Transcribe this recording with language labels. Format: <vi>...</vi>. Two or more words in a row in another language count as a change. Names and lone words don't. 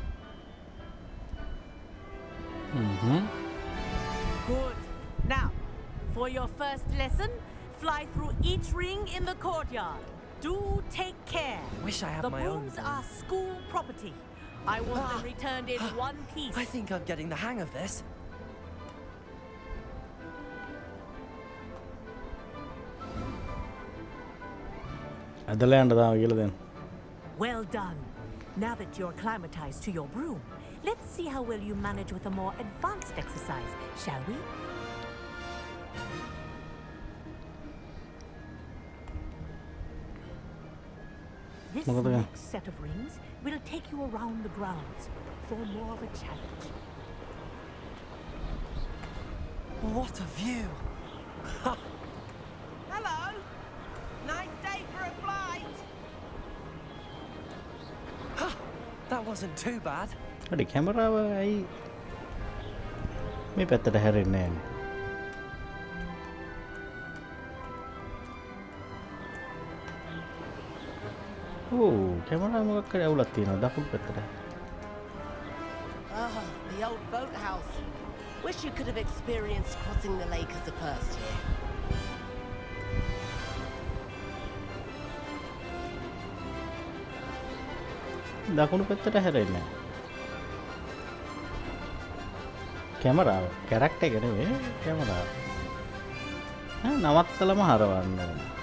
<en>Good. Now, for your first lesson, fly through each ring in the courtyard. Do take care. Wish I had The my own brooms broom. are school property. I want them returned in one piece. I think I'm getting the hang of this.</en> <si>ඇදලා යන්න තාම කියලා දෙන්න.</si> <en>Well done. Now that you're acclimatized to your broom, let's see how well you manage with a more advanced exercise, shall we? This Look at that. next set of rings will take you around the grounds for more of a challenge. What a view! Hello. Nice day for a flight. That wasn't too bad.</en> <si>හරි කැමරාව ඇයි මේ පැත්තට හැරෙන්නේ නැහැ. කැමරාව මොකක් කරේ අවුලක් තියෙනවා දකුණු පැත්තට.</si> <en>Ah, the old boathouse. Wish you could have experienced crossing the lake as a first year.</en> <si>දකුණු පැත්තට හැරෙන්නේ නැහැ. කැමරාව කැරක්ටර් එක නෙවෙයි කැමරාව. නවත්තලම හරවන්න ඕන.</si>